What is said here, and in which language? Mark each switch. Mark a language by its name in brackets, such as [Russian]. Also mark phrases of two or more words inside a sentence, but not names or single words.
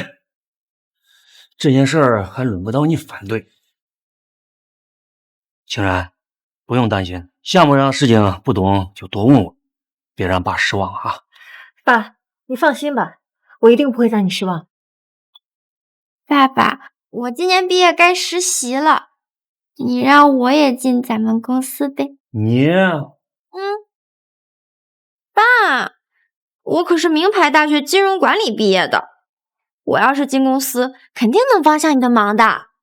[Chinese] 這件事兒還輪不到你反對。清然，不用擔心，項目上的事情不懂就多問我，別讓爸失望啊。爸，你放心吧，我一定不會讓你失望。爸爸，我今年畢業該實習了，你讓我也進咱們公司唄。你？爸，我可是名牌大學金融管理畢業的，我要是進公司，肯定能幫上你的忙的。